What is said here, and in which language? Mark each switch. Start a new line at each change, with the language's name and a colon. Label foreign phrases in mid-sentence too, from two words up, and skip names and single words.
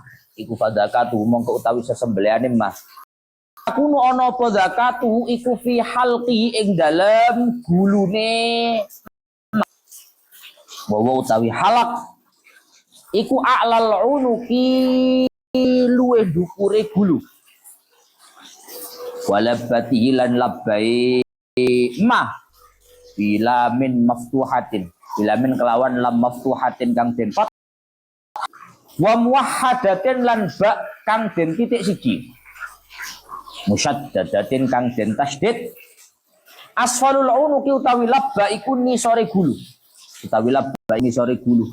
Javanese: Iku fadzakatuhu, mongko utawi sesembelihane emah. Aku nu ana apa zakatuhu iku
Arabic: في حلقه
Javanese: ing dalem gulune. Bahwa utawi halak iku
Arabic: أعلى العنق
Javanese: luwih dukure gulu. Walabbatihi lan labbai ma
Arabic: باللام مفتوحة,
Javanese: bila min kelawan lam maftuhatin kang den fat
Arabic: وموحدة
Javanese: lan ba kang den titik siji, musyaddadatin kang den tasdid.
Arabic: أسفل العنق
Javanese: utawi labba iku nisore gulu, utawi labba ini sore gulu.